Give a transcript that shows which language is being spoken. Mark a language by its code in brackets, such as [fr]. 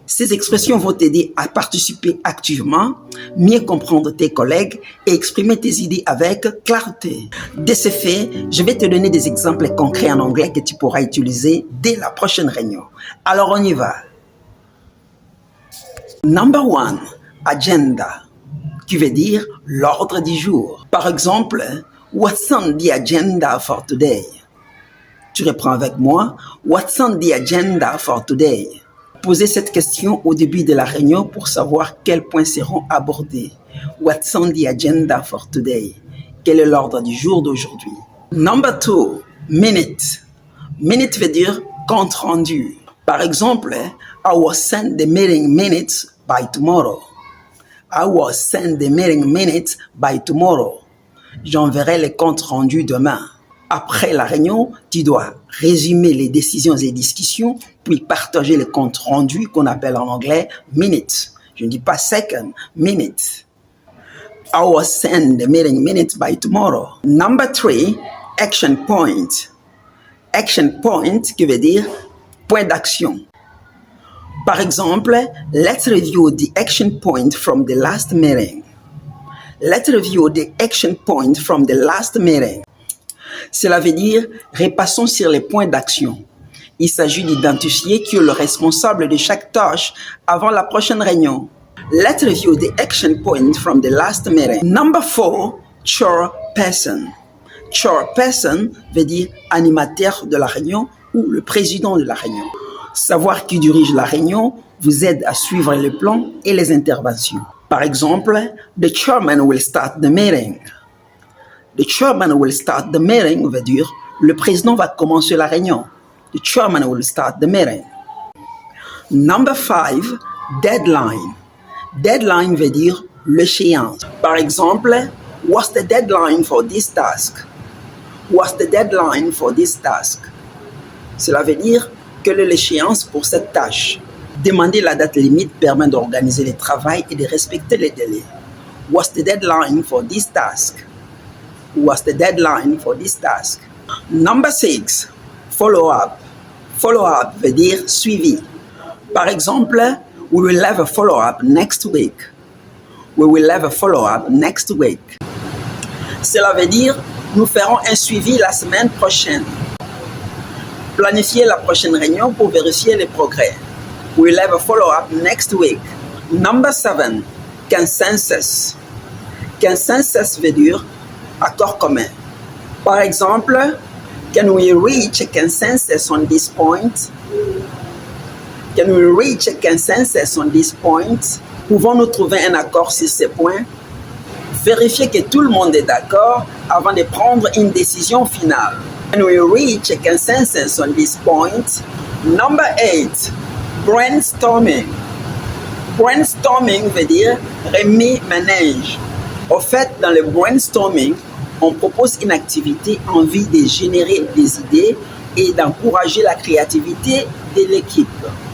[fr] Ces expressions vont t'aider à participer activement, mieux comprendre tes collègues et exprimer tes idées avec clarté. De ce fait, je vais te donner des exemples concrets en anglais que tu pourras utiliser dès la prochaine réunion. Alors on y va. [en] Number 1, [fr] agenda, qui veut dire l'ordre du jour. Par exemple, [en] what's on the agenda for today? [fr] Tu reprends avec moi, [en] what's on the agenda for today? [fr] Posez cette question au début de la réunion pour savoir quels points seront abordés. [en] What's on the agenda for today? [fr] Quel est l'ordre du jour d'aujourd'hui? [en] Number 2, [fr] minute. Minute veut dire compte rendu. Par exemple, [en] I will send the meeting minutes by tomorrow. I will send the meeting minutes by tomorrow. [fr] J'enverrai les comptes rendus demain. Après la réunion, tu dois résumer les décisions et discussions, puis partager les comptes rendus qu'on appelle en anglais minutes. Je ne dis pas second, minutes. [en] I will send the meeting minutes by tomorrow. Number 3, action point. [fr] Action point qui veut dire point d'action. Par exemple, [en] let's review the action point from the last meeting. Let's review the action point from the last meeting. [fr] Cela veut dire, repassons sur les points d'action. Il s'agit d'identifier qui est le responsable de chaque tâche avant la prochaine réunion. [en] Let's review the action point from the last meeting. Number 4, chairperson. [fr] Chairperson veut dire animateur de la réunion ou le président de la réunion. Savoir qui dirige la réunion vous aide à suivre les plans et les interventions. Par exemple, [en] the chairman will start the meeting. The chairman will start the meeting [fr] veut dire le président va commencer la réunion. [en] The chairman will start the meeting. Number 5, deadline. [fr] Deadline veut dire l'échéance. Par exemple, [en] what's the deadline for this task? What's the deadline for this task? [fr] Cela veut dire quelle est l'échéance pour cette tâche. Demander la date limite permet d'organiser le travail et de respecter les délais. [en] What's the deadline for this task? What's the deadline for this task? Number 6, follow-up. [fr] Follow-up veut dire suivi. Par exemple, [en] we will have a follow-up next week. We will have a follow-up next week. [fr] Cela veut dire nous ferons un suivi la semaine prochaine. Planifiez la prochaine réunion pour vérifier les progrès. [en] We will have a follow-up next week. Number 7, consensus. [fr] Consensus veut dire accord commun. Par exemple, [en] can we reach a consensus on this point? Can we reach a consensus on this point? [fr] Pouvons-nous trouver un accord sur ces points? Vérifiez que tout le monde est d'accord avant de prendre une décision finale. [en] Can we reach a consensus on this point? Number 8, brainstorming. [fr] Brainstorming veut dire remue-ménage. Au fait, dans le brainstorming, on propose une activité en vue de générer des idées et d'encourager la créativité de l'équipe.